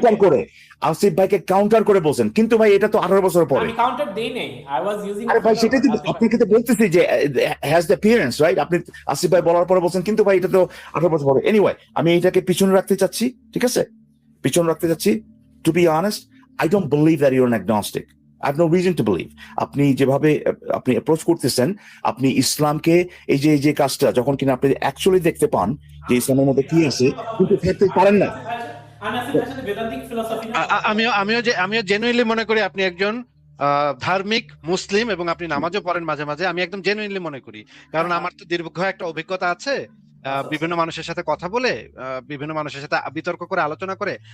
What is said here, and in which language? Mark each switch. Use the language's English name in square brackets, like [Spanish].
[Bangla] Counter করে, আসিফ ভাইকে counter করে বলছেন, কিন্তু ভাই এটা তো 18 বছর পরে। আমি কাউন্টার দেই নাই, [English] I was using [Bangla] আরে ভাই সেটাই তো আপনাকে তো বলতেছি যে হ্যাজ দ্য অ্যাপিয়ারেন্স, রাইট? আপনি আসিফ ভাই বলার পরে বলছেন কিন্তু ভাই এটা তো 18 বছর পরে। এনিওয়ে, আমি এটাকে পিছনে রাখতে চাচ্ছি, ঠিক আছে? পিছনে রাখতে চাচ্ছি। [English] To be honest, I don't believe that you're an agnostic. I have no reason to believe. [Bangla] আপনি যেভাবে আপনি অ্যাপ্রোচ করতেছেন, আপনি ইসলামকে এই যে কাজটা যখন কিনা আপনি অ্যাকচুয়ালি দেখতে পান যে ইসলামের মধ্যে কি আছে, কিন্তু থাকতে পারেন না। আমি আসিফ ভাইয়ের সাথে বেদান্তিক ফিলোসফি আমিও জেনুইনলি মনে করি আপনি একজন ধার্মিক মুসলিম এবং আপনি নামাজও পড়েন মাঝে মাঝে, আমি একদম জেনুইনলি মনে করি, কারণ আমার তো দীর্ঘ একটা অভিজ্ঞতা আছে বিভিন্ন মানুষের সাথে কথা বলে, বিভিন্ন মানুষের সাথে বিতর্ক করে, আলোচনা করে।